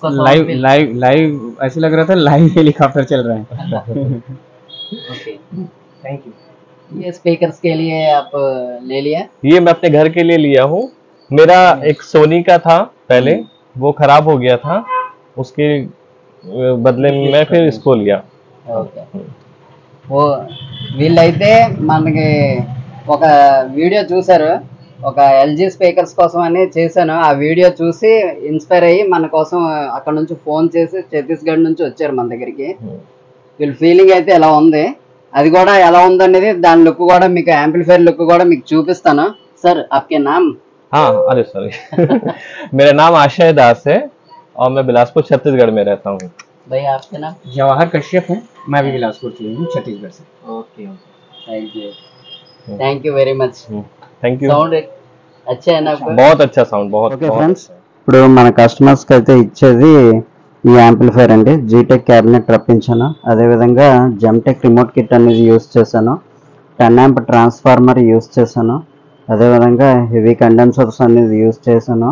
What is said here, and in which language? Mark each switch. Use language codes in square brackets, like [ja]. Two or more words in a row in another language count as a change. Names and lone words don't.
[hi] लाइव ऐसे लग रहा था लाइव हेलीकॉप्टर चल रहा है। [en] okay, thank you. [hi] ये स्पीकर्स के लिए आप ले लिया? ये मैं अपने घर के लिए लिया हूँ। मेरा एक सोनी का था पहले, वो खराब हो गया था, उसके बदले में मैं फिर इसको लिया। [te] ఓకే, ఓ వీళ్ళైతే మనకి ఒక వీడియో చూసారు, ఒక ఎల్జీ స్పీకర్స్ కోసం అని చేశాను. ఆ వీడియో చూసి ఇన్స్పైర్ అయ్యి మన కోసం అక్కడ నుంచి ఫోన్ చేసి ఛత్తీస్గఢ్ నుంచి వచ్చారు మన దగ్గరికి. వీళ్ళ ఫీలింగ్ అయితే ఎలా ఉంది, అది కూడా ఎలా ఉందనేది దాని లుక్ కూడా మీకు, యాంప్లిఫైర్ లుక్ కూడా మీకు చూపిస్తాను. సార్, [hi] आपके नाम? हाँ, अरे सॉरी मेरा नाम आशय दास है और मैं बिलासपुर छत्तीसगढ़ में रहता हूँ। भैया, आपके नाम? जवाहर कश्यप है, मैं भी बिलासपुर से हूँ, छत्तीसगढ़ से। [en] okay, thank you very much. thank you. [hi] साउंड अच्छा है ना आपको? बहुत अच्छा साउंड, बहुत। [te] ఓకే ఫ్రెండ్స్, ఇప్పుడు మన కస్టమర్స్కి అయితే ఇచ్చేది ఈ యాంప్లిఫైర్ అండి. జీటెక్ క్యాబినెట్ రప్పించాను, అదేవిధంగా జెమ్టెక్ రిమోట్ కిట్ అనేది యూస్ చేశాను, 10 amp ట్రాన్స్ఫార్మర్ యూస్ చేశాను, అదేవిధంగా హెవీ కండెన్సర్స్ అనేది యూస్ చేశాను.